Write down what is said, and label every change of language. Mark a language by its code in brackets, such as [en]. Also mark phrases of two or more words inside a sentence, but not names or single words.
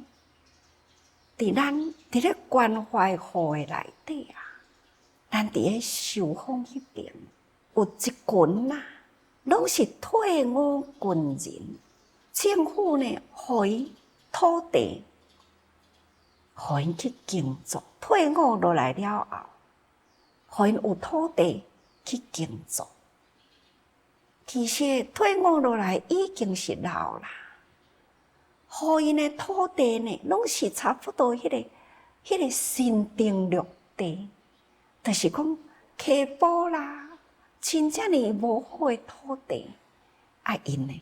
[nan] 伫咧关怀户的内底啊，咱伫咧寿丰迄边有一群啊，拢是退伍军人。政府呢，互伊土地，互因去耕作。退伍落来了后，互因有土地去耕作。其实退伍落来已经是老啦，互因的土地呢，拢是差不多迄个新定绿地，就是讲溪埔啦，真正呢无好的土地，啊因呢。